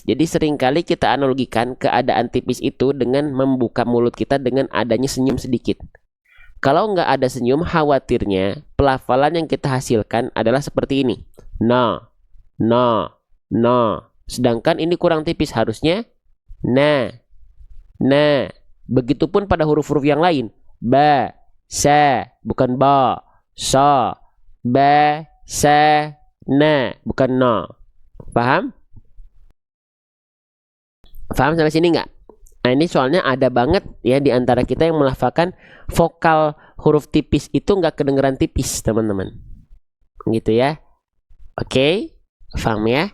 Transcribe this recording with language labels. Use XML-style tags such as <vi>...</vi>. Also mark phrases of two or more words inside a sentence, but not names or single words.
<id>Jadi seringkali kita analogikan keadaan tipis itu dengan membuka mulut kita dengan adanya senyum sedikit. Kalau nggak ada senyum, khawatirnya pelafalan yang kita hasilkan adalah seperti ini. No. Sedangkan ini kurang tipis, harusnya na. Begitupun pada huruf-huruf yang lain. Ba, sa, bukan ba. Sa, ba, sa, na, bukan no. Paham? Paham sampai sini nggak? Nah, ini soalnya ada banget ya di antara kita yang melafalkan vokal huruf tipis itu nggak kedengeran tipis, teman-teman. Gitu ya. Oke, paham ya?</id>